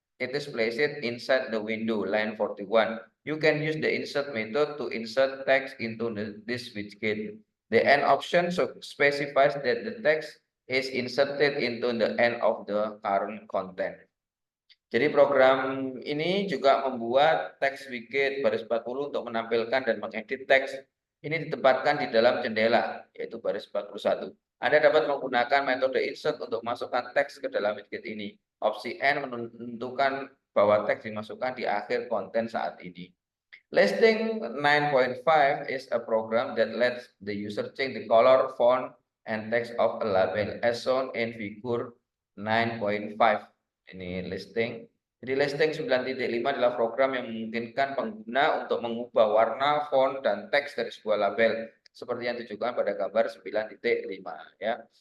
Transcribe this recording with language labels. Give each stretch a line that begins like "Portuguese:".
English: It is placed inside the window, line 41. You can use the insert method to insert text into this widget. The end option specifies that the text is inserted into the end of the current content.
Indonesian: Jadi program ini juga membuat teks widget baris 40 untuk menampilkan dan mengedit teks. Ini ditempatkan di dalam jendela, yaitu baris 41. Anda dapat menggunakan metode insert untuk masukkan teks ke dalam widget ini. Opsi N menentukan bahwa teks dimasukkan di akhir konten saat ini.
English: Listing 9.5 is a program that lets the user change the color, font, and text of a label as shown in figure 9.5.
Indonesian: Ini listing. Jadi listing 9.5 adalah program yang memungkinkan pengguna untuk mengubah warna, font, dan teks dari sebuah label seperti yang ditunjukkan pada gambar 9.5 ya.